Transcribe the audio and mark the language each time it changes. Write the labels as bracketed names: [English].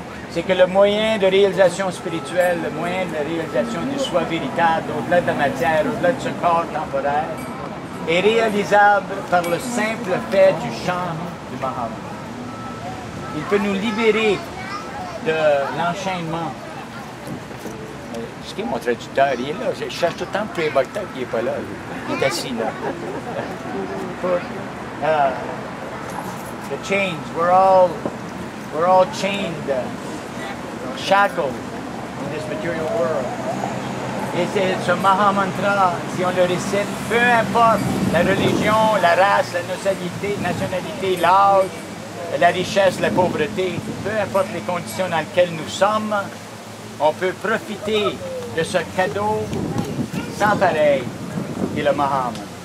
[French] C'est que le moyen de réalisation spirituelle, le moyen de réalisation du soi véritable, au-delà de la matière, au-delà de ce corps temporaire, est réalisable par le simple fait du chant du Mahamant. Il peut nous libérer de l'enchaînement. Ce qui est mon traducteur, il est là. Je cherche tout le temps Priya Bhakta qui n'est pas là. Il est assis là. [English] The chains, we're all chained, shackled in this material world. [French] Et c'est ce Mahamantra, si on le récite, peu importe la religion, la race, la nationalité, l'âge, la richesse, la pauvreté, peu importe les conditions dans lesquelles nous sommes, on peut profiter de ce cadeau sans pareil qui est le Mahamantra.